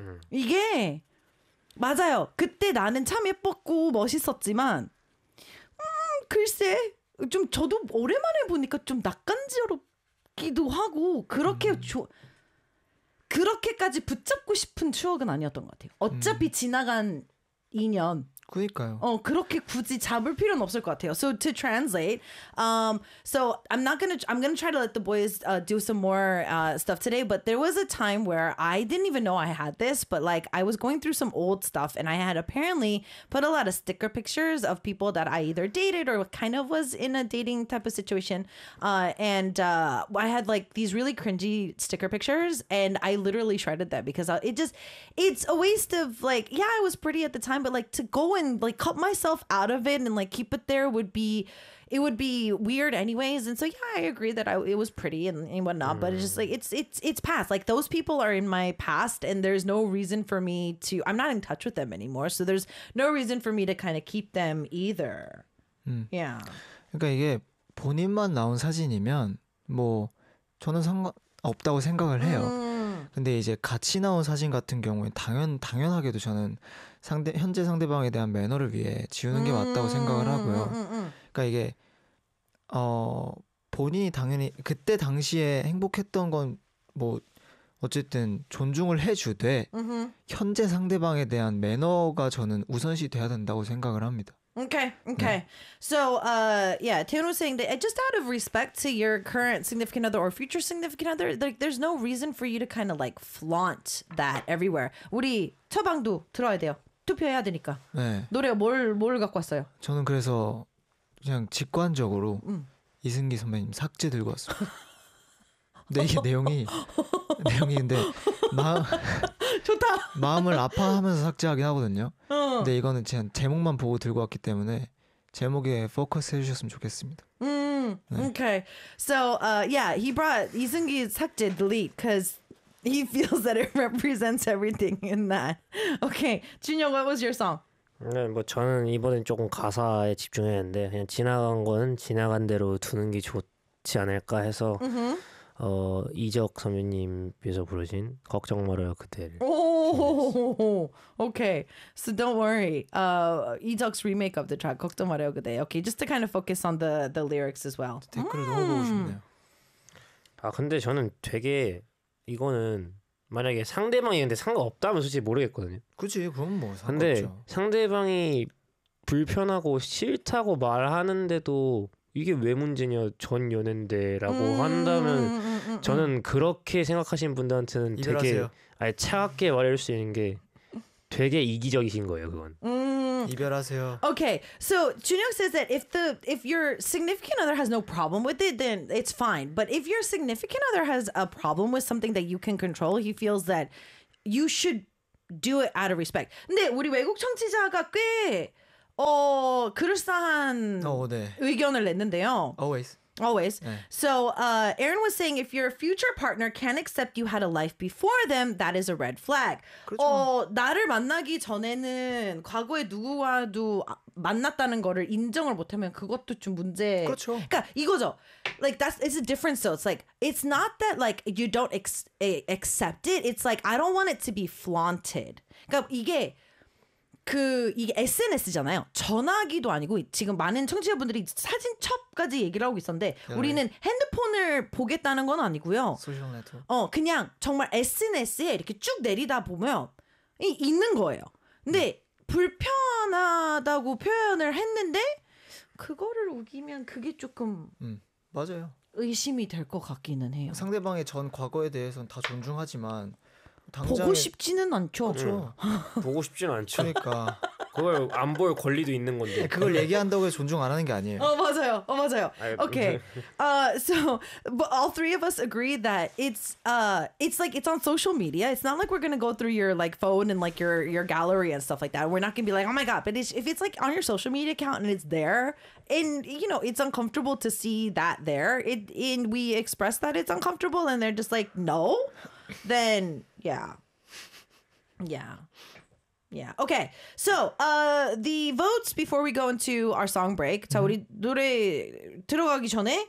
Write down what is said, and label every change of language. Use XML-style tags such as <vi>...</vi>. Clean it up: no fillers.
<ko>이게 맞아요. 그때 나는 참 예뻤고 멋있었지만 글쎄 좀 저도 오랜만에 보니까 좀 낯간지럽기도 하고 그렇게 그렇게까지 붙잡고 싶은 추억은 아니었던 것 같아요. 어차피 지나간 2년. 그니까요. 그렇게 굳이 잡을 필요는 없을 것 같아요.</ko> <en>So to translate, so I'm gonna try to let the boys do some more stuff today. But there was a time where I didn't even know I had this, but like I was going through some old stuff, and I had apparently put a lot of sticker pictures of people that I either dated or kind of was in a dating type of situation. I had like these really cringy sticker pictures, and I literally shredded them because it's a waste of like, yeah, I was pretty at the time, but like to go and like cut myself out of it and like keep it there would be weird anyways. And so yeah, I agree that it was pretty and whatnot, but it's just like it's past. Like those people are in my past and there's no reason for me to, I'm not in touch with them anymore, so there's no reason for me to kind of keep them either. Yeah,</en> <ko>그러니까 이게 본인만 나온 사진이면 뭐 저는 상관없다고 생각을 해요. 근데 이제 같이 나온 사진 같은 경우에 당연하게도 저는 현재 상대방에 대한 매너를 위해 지우는 게 맞다고 생각을 하고요. 그러니까 이게 본인이 당연히 그때 당시에 행복했던 건 뭐 어쨌든 존중을 해주되 현재 상대방에 대한 매너가 저는 우선시 돼야 된다고 생각을 합니다.</ko> <en>Okay. So, yeah, Taehyun was saying that just out of respect to your current significant other or future significant other, like, there's no reason for you to kind of like flaunt that everywhere.</en> <ko>우리 처방도 들어야 돼요. 투표해야 되니까. 네. 노래 뭘 갖고 왔어요? 저는 그래서 그냥 직관적으로 이승기 선배님 삭제 들고 왔어요. 근데 이게 내용이 근데 좋다. 마음을 아파하면서 삭제하긴 하거든요. 근데 이거는 그냥 제목만 보고 들고 왔기 때문에 제목에 포커스 해주셨으면 좋겠습니다.</ko> <en>Okay. So yeah, he brought 이승기</en> <ko>삭제</ko> <en>delete because he feels that it represents everything in that. Okay, 준영, what was your song?</en> <ko>네, 뭐 저는 이번엔 조금 가사에 집중했는데 그냥 지나간 건 지나간 대로 두는 게 좋지 않을까 해서. Mm-hmm. 이적 선배님께서 부르신 걱정 말아요 그대를.</ko> <en>오, okay. So don't worry. Ijeok's remake of the track</en> <ko>걱정 말아요 그대.</ko> <en>Okay, just to kind of focus on the lyrics as well.</en> <ko>댓글 너무 보고 싶네요. 아 근데 저는 되게 이거는 만약에 상대방이 근데 상관없다면 솔직히 모르겠거든요. 그치, 그건 뭐 상관없죠. 근데 상대방이 불편하고 싫다고 말하는데도. 이게 왜 문제냐 전 연애인데라고 한다면 저는 그렇게 생각하신 분들한테는 되게 아니, 차갑게 말할 수 있는 게 되게 이기적이신 거예요 그건. 이별하세요. Okay, so Junhyuk says that if your significant other has no problem with it, then it's fine. But if your significant other has a problem with something that you can control, he feels that you should do it out of respect. 근데 우리 외국 청취자가 꽤 그럴싸한 네. 의견을 냈는데요.</ko> <en>Always. Always.</en> <ko>네.</ko> <en>So Aaron was saying if your future partner can't accept you had a life before them, that is a red flag.</en> <ko>그렇죠. 나를 만나기 전에는 과거에 누구와도 만났다는 거를 인정을 못하면 그것도 좀 문제. 그렇죠. 그러니까 이거죠.</ko> <en>Like that's it's a difference though. It's like it's not that like you don't accept it. It's like I don't want it to be flaunted.</en> <ko>그러니까 이게 그 이게 SNS잖아요. 전화기도 아니고 지금 많은 청취자분들이 사진 첩까지 얘기를 하고 있었는데 네. 우리는 핸드폰을 보겠다는 건 아니고요. 소셜 네트. 그냥 정말 SNS에 이렇게 쭉 내리다 보면 있는 거예요. 근데 불편하다고 표현을 했는데 그거를 우기면 그게 조금 맞아요. 의심이 될 것 같기는 해요. 상대방의 전 과거에 대해서는 다 존중하지만. 보고 싶지는 않죠. 그렇죠. 보고 싶지는 않죠. 그러니까 그걸 안 볼 권리도 있는 건데. 그걸 얘기한다고 해서 존중 안 하는 게 아니에요. 맞아요. 맞아요.</ko> <en>Okay. So, but all three of us agree that it's like it's on social media. It's not like we're gonna go through your like phone and like your gallery and stuff like that. We're not gonna be like, oh my god. But if it's like on your social media account and it's there, and you know it's uncomfortable to see that there. It and we express that it's uncomfortable, and they're just like, no. Then yeah. Okay. So the votes before we go into our song break.</en> <ko>자 우리 노래 들어가기 전에</ko>